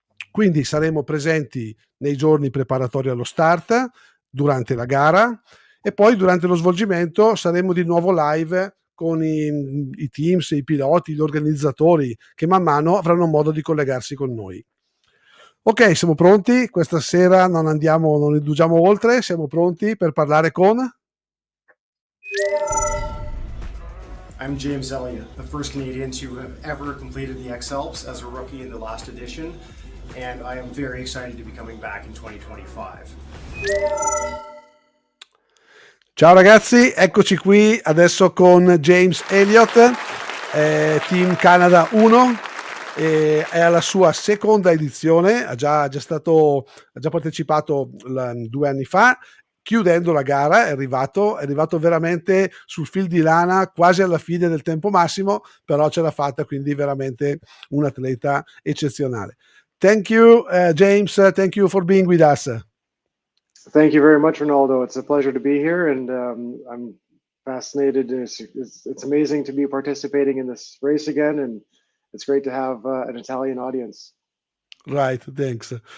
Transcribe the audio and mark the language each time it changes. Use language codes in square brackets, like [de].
[it] Quindi saremo presenti nei giorni preparatori allo start, durante la gara e poi durante lo svolgimento saremo di nuovo live con i teams, i piloti, gli organizzatori che man mano avranno modo di collegarsi con noi. Ok, siamo pronti? Questa sera non indugiamo oltre, siamo pronti per parlare con... [en] I'm James Elliot, the first Canadian to have ever completed the XAlps as a rookie in the last edition, and I am very excited to be coming back in 2025. [it] Ciao ragazzi, eccoci qui adesso con James Elliot, Team Canada 1, è alla sua seconda edizione, ha già partecipato 2 anni fa. Chiudendo la gara è arrivato veramente sul fil di lana, quasi alla fine del tempo massimo, però ce l'ha fatta, quindi veramente un atleta eccezionale. [en] Thank you, James. Thank you for being with us. Thank you very much, Rinaldo. It's a pleasure to be here, and I'm fascinated. It's amazing to be participating in this race again, and it's great to have an Italian audience. Right, thanks.